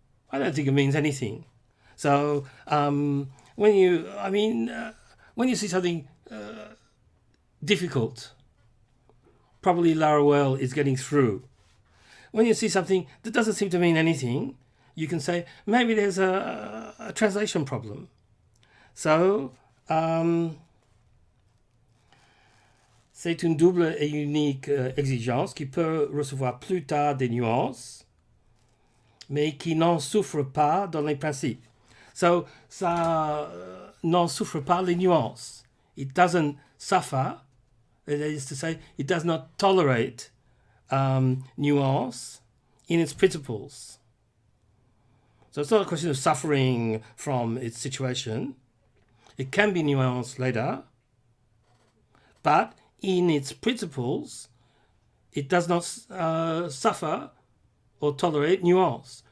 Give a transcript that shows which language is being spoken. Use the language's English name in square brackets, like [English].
[English] I don't think it means anything. So when you see something difficult, probably Laruelle is getting through. When you see something that doesn't seem to mean anything, you can say maybe there's a translation problem. [French] So c'est une double et unique exigence qui peut recevoir plus tard des nuances, mais qui n'en souffre pas dans les principes. So, ça n'en souffre pas les nuances. [English] It doesn't suffer, that is to say, it does not tolerate nuance in its principles. So it's not a question of suffering from its situation. It can be nuanced later, but in its principles, it does not suffer or tolerate nuance.